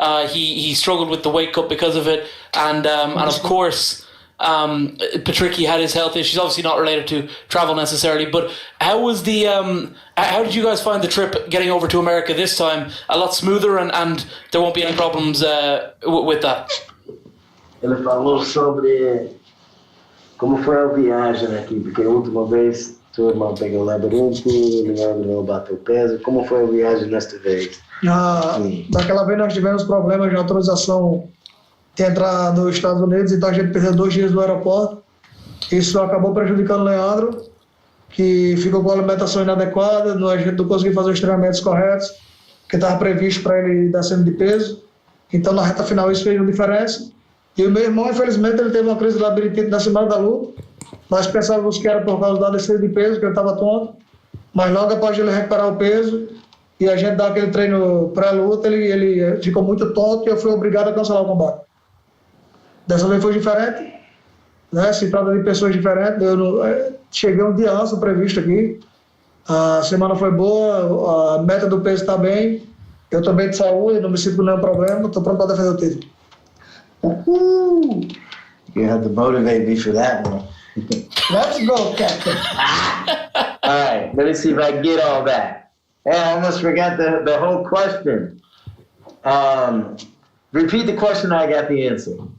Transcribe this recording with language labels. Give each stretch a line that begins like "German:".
English: He struggled with the weight cut because of it, and of course, Patricio had his health issues. Obviously, not related to travel necessarily. But how was the? How did you guys find the trip getting over to America this time? A lot smoother, and there won't be any problems with that.
Portuguese: Ele falou sobre como foi a viagem aqui, porque a última vez seu irmão pegou o labirinto, o Leandro bateu peso. Como foi a viagem desta vez? Daquela vez nós tivemos problemas de autorização de entrar nos Estados Unidos, então a gente perdeu 2 dias no aeroporto. Isso acabou prejudicando o Leandro, que ficou com a alimentação inadequada, a gente não conseguiu fazer os treinamentos corretos, que estava previsto para ele ir descendo de peso. Então na reta final isso fez uma diferença. E o meu irmão, infelizmente, ele teve uma crise de labirintite na semana da luta. Nós pensávamos que era por causa da descida de peso, que ele estava tonto, mas logo após ele recuperar o peso e a gente dar aquele treino pré-luta, ele ficou muito tonto e eu fui obrigado a cancelar o combate. Dessa vez foi diferente, né? Se trata de pessoas diferentes. Cheguei um dia antes do previsto aqui, a semana foi boa, a meta do peso está bem, eu estou bem de saúde, não me sinto com nenhum problema, estou pronto para defender o título.
English: You have to motivate me for that one. Let's go, Captain. All right, let me see if I can get all that. Hey, I almost forgot the whole question. Repeat the question, I got the answer.